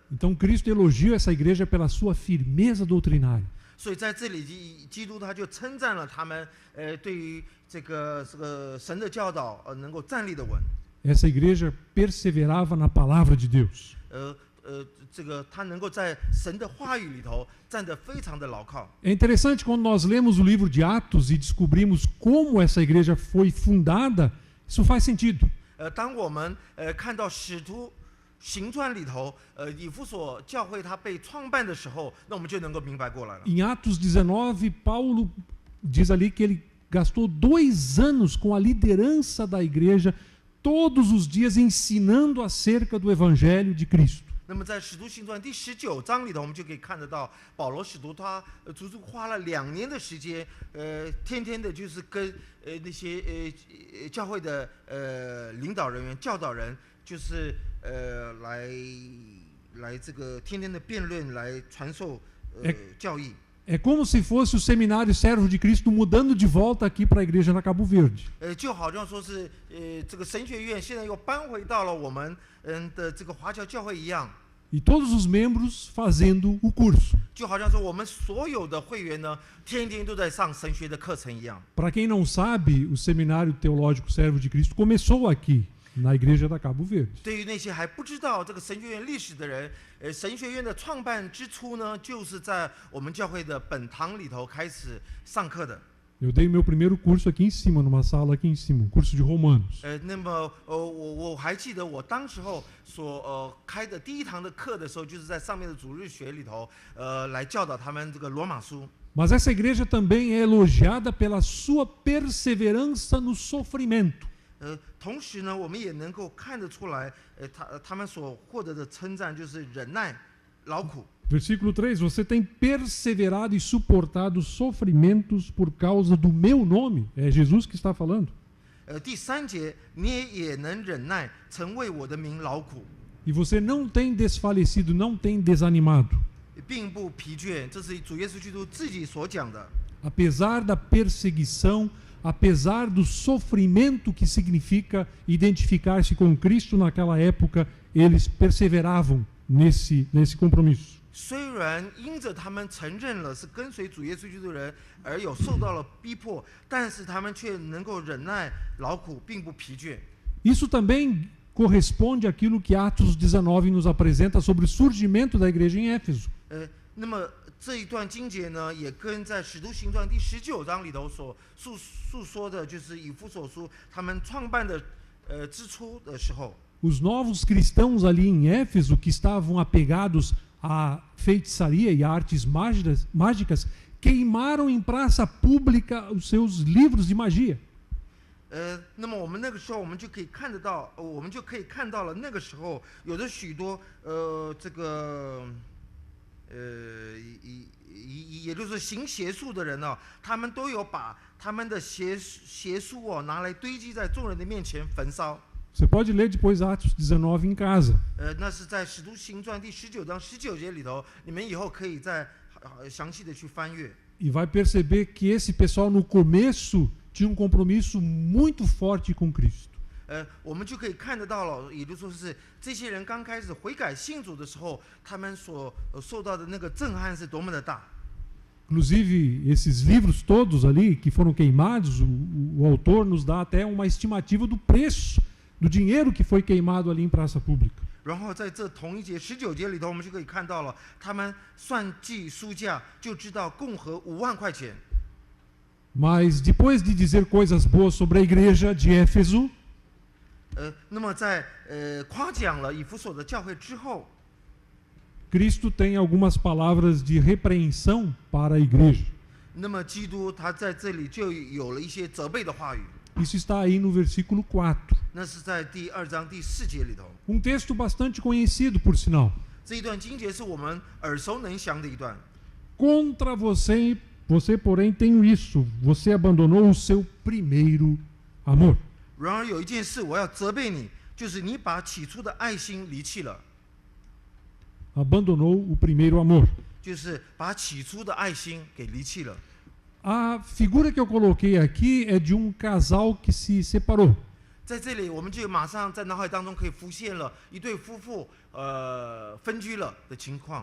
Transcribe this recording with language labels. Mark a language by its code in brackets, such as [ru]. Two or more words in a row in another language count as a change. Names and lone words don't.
[pt] Então Cristo elogia essa igreja pela sua firmeza doutrinária. [zh] 所以在这里，基督他就称赞了他们，对于这个神的教导，能够站立的稳。 [pt] Essa igreja perseverava na palavra de Deus. [zh] 这个他能够在神的话语里头站得非常的牢靠。 [pt] É interessante quando nós lemos o livro de Atos e descobrimos como essa igreja foi fundada, isso faz sentido. [zh] 当我们看到使徒行传里头，以弗所教会它被创办的时候，那我们就能够明白过来了。 [pt] Em Atos 19, Paulo diz ali que ele gastou 2 anos com a liderança da igreja, todos os dias ensinando acerca do evangelho de Cristo. [zh] 那么在使徒行传第19章里头，我们就可以看得到保罗使徒他足足花了2年的时间，天天的就是跟那些教会的领导人员、教导人，就是来这个天天的辩论，来传授教义。 [pt] É como se fosse o seminário Servo de Cristo mudando de volta aqui para a igreja na Cabo Verde. [zh] 就好像说是这个神学院现在又搬回到了我们的这个华侨教会一样。 [pt] E todos os membros fazendo o curso. [zh] 就好像说我们所有的会员呢，天天都在上神学的课程一样。 [pt] Para quem não sabe, o Seminário Teológico Servo de Cristo começou aqui, na igreja da Cabo Verde. [zh] 对于那些还不知道这个神学院历史的人，神学院的创办之初呢，就是在我们教会的本堂里头开始上课的。 [pt] Eu dei meu primeiro curso aqui em cima, numa sala aqui em cima, um curso de Romanos. [zh] 那么我还记得我当时候所开的第一堂的课的时候，就是在上面的主日学里头，来教导他们这个罗马书。 [pt] Mas essa igreja também é elogiada pela sua perseverança no sofrimento. [zh] 同时呢，我们也能够看得出来，他们所获得的称赞就是忍耐、劳苦。 [pt] Versículo 3: Você tem perseverado e suportado sofrimentos por causa do meu nome. É Jesus que está falando. [zh] 第3节，你也能忍耐，曾为我的名劳苦， [pt] E você não tem desfalecido, não tem desanimado. [zh] 并不疲倦。这是主耶稣基督自己所讲的。 [pt] Apesar da perseguição, apesar do sofrimento que significa identificar-se com Cristo naquela época, eles perseveravam nesse compromisso. [zh] 虽然因着他们承认了是跟随主耶稣基督的人，而有受到了逼迫，但是他们却能够忍耐劳苦，并不疲倦。 [pt] Isso também corresponde àquilo que Atos 19 nos apresenta sobre o surgimento da igreja em Éfeso. [zh] 那么这一段经节呢，也跟在使徒行传第19章里头所述说的，就是以弗所书他们创办的之初的时候。 [pt] Os novos cristãos ali em Éfeso, que estavam apegados à feitiçaria e a artes mágicas, queimaram em praça pública os seus livros de magia. [zh] 那么我们那个时候，我们就可以看得到，我们就可以看到了那个时候有的许多这个也就是行邪术的人呢，他们都有把他们的邪术拿来堆积在众人的面前焚烧。 [pt] Você pode ler depois Atos 19 em casa. [zh] 那是在《使徒行传》第19章19节里头，你们以后可以再详细的去翻阅。 [pt] E vai perceber que esse pessoal no começo tinha um compromisso muito forte com Cristo. [zh] 我们就可以看得到了，也就是说是这些人刚开始悔改信主的时候，他们所受到的那个震撼是多么的大。 [pt] Inclusive, esses livros todos ali que foram queimados, o autor nos dá até uma estimativa do preço, do dinheiro que foi queimado ali em praça pública. [zh] 然后在这同一节19节里头，我们就可以看到了，他们算计书价就知道共合5万块钱。 [pt] Mas depois de dizer coisas boas sobre a igreja de Éfeso, [zh] 那么在夸奖了以弗所的教会之后， [pt] Cristo tem algumas palavras de repreensão para a igreja. [zh] 那么基督他在这里就有了一些责备的话语。 [pt] Isso está aí no versículo 4. [zh] 那是在第2章第4节里头。 [pt] Texto bastante conhecido, por sinal. [zh] 这一段经节是我们耳熟能详的一段。 [pt] Contra você, porém, tem isso. Você abandonou o seu primeiro amor. [zh] 然而有一件事我要责备你，就是你把起初的爱心离弃了。 [pt] Abandonou o primeiro amor. [zh] 就是把起初的爱心给离弃了。 [pt] A figura que eu coloquei aqui é de um casal que se separou. [zh] 在这里，我们就马上在脑海当中可以浮现了一对夫妇分居了的情况。